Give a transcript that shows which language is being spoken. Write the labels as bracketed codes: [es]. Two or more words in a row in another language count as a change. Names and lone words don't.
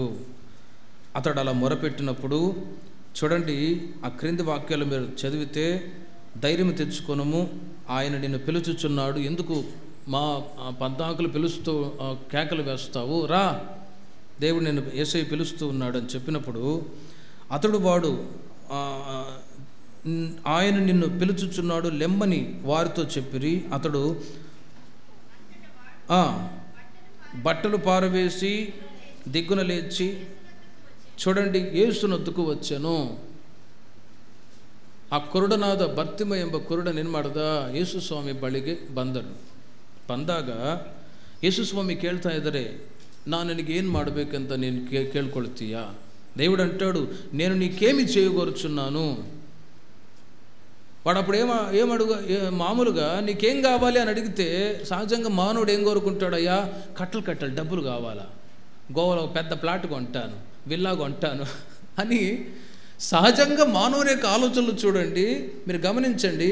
[te] అతడు అలా మొరపెట్టినప్పుడు చూడండి, ఆ క్రింది వాక్యాలు మీరు చదివితే, ధైర్యం తెచ్చుకొనుము, ఆయన నిన్ను పిలుచుచున్నాడు, ఎందుకు మా పద్దాకులు పిలుస్తూ కేకలు వేస్తావు, రా, దేవుడు నిన్ను యేసయ్య పిలుస్తూ ఉన్నాడు అని చెప్పినప్పుడు, వాడు ఆయన నిన్ను పిలుచుచున్నాడు లెమ్మని వారితో చెప్పిరి. అతడు బట్టలు పారవేసి దిగ్గున లేచి, చూడండి, యేసునొద్దకు వచ్చాను. [kn] ಆ ಕುರುಡನಾದ ಬರ್ತಿಮ ಎಂಬ ಕುರುಡನೇನು ಮಾಡ್ದ? ಯೇಸು ಸ್ವಾಮಿ ಬಳಿಗೆ ಬಂದಾಗ ಯೇಸು ಸ್ವಾಮಿ ಕೇಳ್ತಾ ಇದ್ದಾರೆ, ನಾನು ನಿನಗೇನು ಮಾಡಬೇಕಂತ ನೀನು ಕೇಳ್ಕೊಳ್ತೀಯಾ? [te] దేవుడు అంటాడు, నేను నీకేమి చేయగోరుచున్నాను. వాడు అప్పుడు మామూలుగా నీకేం కావాలి అని అడిగితే సహజంగా మానవుడు ఏం కోరుకుంటాడయ్యా? కట్టలు డబ్బులు కావాలా, గోవాలో పెద్ద ప్లాట్ కొంటాను, విల్లా కొంటాను అని సహజంగా మానవుని యొక్క ఆలోచనలు చూడండి, మీరు గమనించండి.